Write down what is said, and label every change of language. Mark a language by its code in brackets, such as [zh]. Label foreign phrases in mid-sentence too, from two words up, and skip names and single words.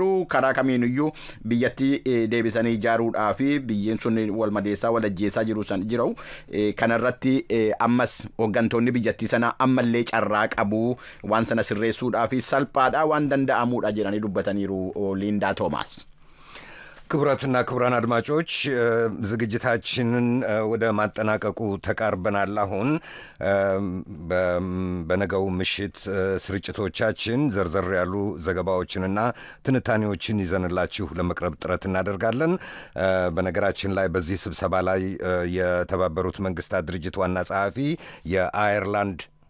[om] Karaa kamiinuyyuu biyyatti deebisanii ijaaruudhaa fi biyyiin sun wal madeessaa wal ajjeessaa jiru kanarratti ammas hooggantoonni biyyattii sana ammallee carraa qabu waan sana sirreessuudhaa fi salphaadhaa waan danda'amuudha jedhanii dubbataniiru Liindaa Toomaas. [am] ክቡራትና ክቡራን አድማጮች ዝግጅታችንን ወደ ማጠናቀቁ ተቃርበናል። አሁን በነገው ምሽት ስርጭቶቻችን ዘርዘር ያሉ ዘገባዎችንና ትንታኔዎችን ይዘንላችሁ ለመቅረብ ጥረት እናደርጋለን። በነገራችን ላይ በዚህ ስብሰባ ላይ የተባበሩት መንግስታት ድርጅት ዋና ጸሐፊ የአየርላንድ